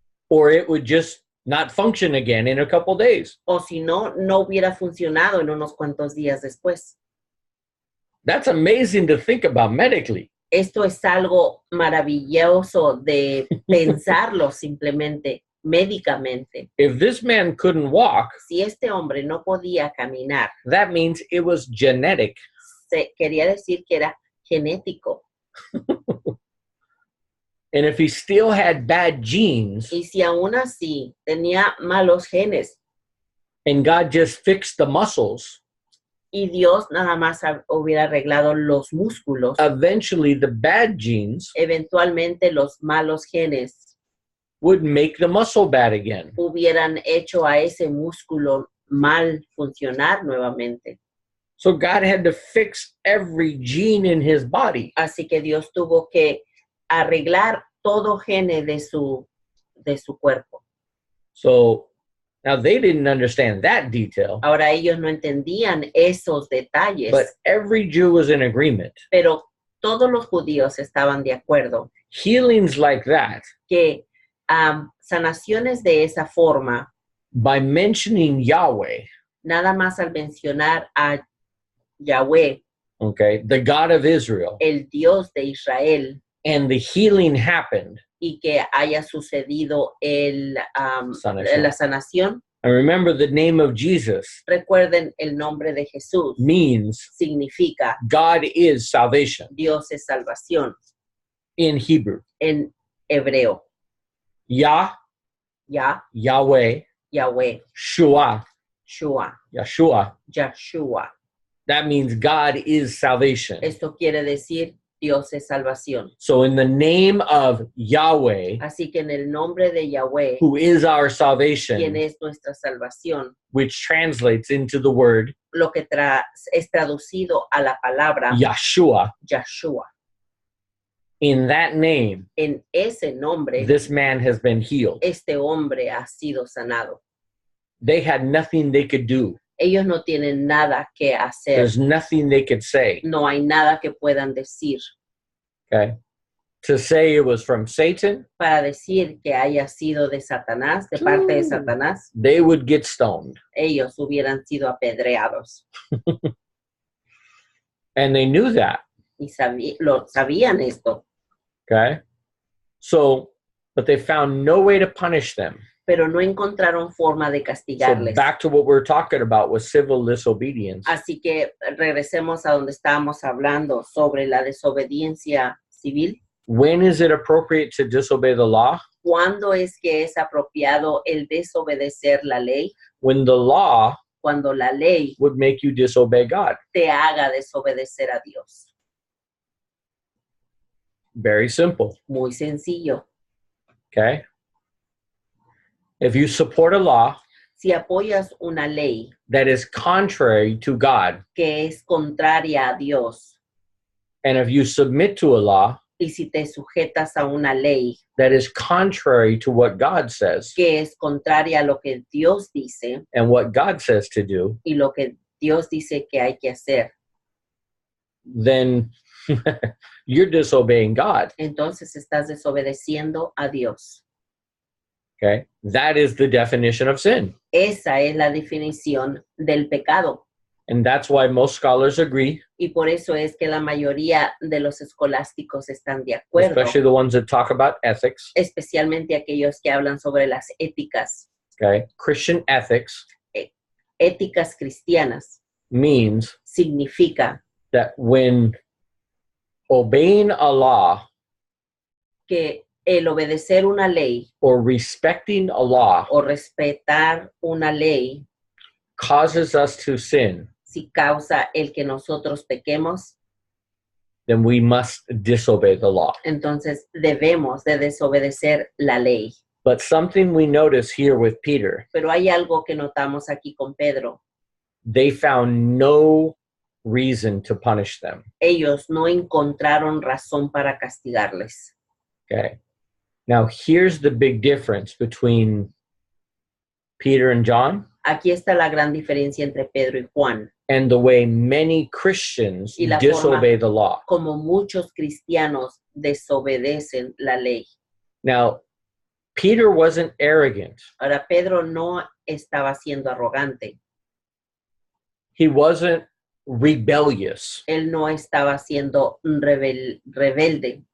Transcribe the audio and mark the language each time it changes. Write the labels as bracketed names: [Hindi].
[English] Or it would just not function again in a couple days. [Spanish] O si no, no hubiera funcionado en unos cuantos días después. [English] That's amazing to think about medically. [Spanish] Esto es algo maravilloso de pensarlo simplemente médicamente. [English] If this man couldn't walk, [Spanish] Si este hombre no podía caminar, [English] that means it was genetic. [Spanish] quería decir que era genético. [English] And if he still had bad genes [Spanish] Y si aún así tenía malos genes [English] and God just fixed the muscles, [Spanish] y Dios nada más hubiera arreglado los músculos, [English] eventually the bad genes [Spanish] eventualmente los malos genes [English] would make the muscle bad again. [Spanish] hubieran hecho a ese músculo mal funcionar nuevamente. [English] So God had to fix every gene in his body. [Spanish] Así que Dios tuvo que arreglar todo gene de su cuerpo. [English] So now they didn't understand that detail, [Spanish] Ahora ellos no entendían esos detalles, [English] but every Jew was in agreement. [Spanish] pero todos los judíos estaban de acuerdo [English] Healings like that, [Spanish] que sanaciones de esa forma, [English] by mentioning Yahweh, [Spanish] nada más al mencionar a Yahweh, [English] okay, the God of Israel, [Spanish] el Dios de Israel, [English] and the healing happened. [Spanish] y que haya sucedido Sanación. la sanación. [English] And remember, the name of Jesus [Spanish] Recuerden, el nombre de Jesús [English] means [Spanish] significa [English] God is salvation [Spanish] Dios es salvación [English] in Hebrew. [Spanish] en hebreo. [English] Yahweh, [Spanish] Yahweh, [English] Shua, [Spanish] Shua, [English] Yeshua. [Spanish] Yahshua. [English] That means God is salvation. [Spanish] Esto quiere decir Dios es salvación. [English] So in the name of Yahweh, [Spanish] Así que en el nombre de Yahweh, [English] who is our [Spanish] quien [English] salvation, [Spanish] es nuestra salvación, [English] which translates into the word [Spanish] lo que es traducido a la palabra [English] Yeshua, [Spanish] Yahshua. [English] in that name, [Spanish] En ese nombre, [English] this man has been healed. [Spanish] este hombre ha sido sanado. [English] They had nothing they could do. [Spanish] Ellos no tienen nada que hacer. [English] There's nothing they could say, [Spanish] No hay nada que puedan decir [English] okay? To say it was from Satan, [Spanish] para decir que haya sido de Satanás, de parte de Satanás. [English] they would get stoned. [Spanish] Ellos hubieran sido apedreados. [English] And they knew that, [Spanish] Y sabían esto, [English] okay? So, but they found no way to punish them. [Spanish] pero no encontraron forma de [English] So [Spanish] castigarles. [English] back to what we're talking about with civil disobedience. [Spanish] Así que regresemos a donde estábamos hablando sobre la desobediencia civil. [English] When is it appropriate to disobey the law? [Spanish] ¿Cuándo es que es apropiado el desobedecer la ley? [English] When the law [Spanish] Cuando la ley [English] would make you disobey God. [Spanish] te haga desobedecer a Dios. [English] Very simple, [Spanish] Muy sencillo. [English] okay? If you support a law [Spanish] Si apoyas una ley [English] that is contrary to God, [Spanish] que es contraria a Dios, [English] and if you submit to a law [Spanish] y si te sujetas a una ley [English] that is contrary to what God says [Spanish] que es contraria a lo que Dios dice [English] and what God says to do, [Spanish] y lo que Dios dice que hay que hacer, [English] then you're disobeying God. [Spanish] entonces estás desobedeciendo a Dios. [English] Okay? That is the definition of sin. [Spanish] Esa es la definición del pecado. [English] And that's why most scholars agree, [Spanish] Y por eso es que la mayoría de los escolásticos están de acuerdo, [English] especially the ones that talk about ethics. [Spanish] especialmente aquellos que hablan sobre las éticas, [English] Okay? Christian ethics [Spanish] éticas cristianas. [English] means [Spanish] Significa [English] that when obeying a law [Spanish] que el obedecer una ley [English] or respecting a law [Spanish] o respetar una ley, [English] causes us to sin, [Spanish] si causa el que nosotros pequemos, [English] then we must disobey the law. [Spanish] entonces debemos de desobedecer la ley. [English] But something we notice here with Peter, [Spanish] Pero hay algo que notamos aquí con Pedro. [English] they found no reason to punish them. [Spanish] Ellos no encontraron razón para castigarles. [English] Okay. Now, here's the big difference between Peter and John [Spanish] Aquí está la gran diferencia entre Pedro y Juan. [English] and the way many Christians [Spanish] Y la [English] disobey the law. [Spanish] Como muchos cristianos desobedecen la ley. [English] Now, Peter wasn't arrogant. [Spanish] Ahora, Pedro no estaba siendo arrogante. [English] He wasn't rebellious. [Spanish] Él no estaba siendo rebelde.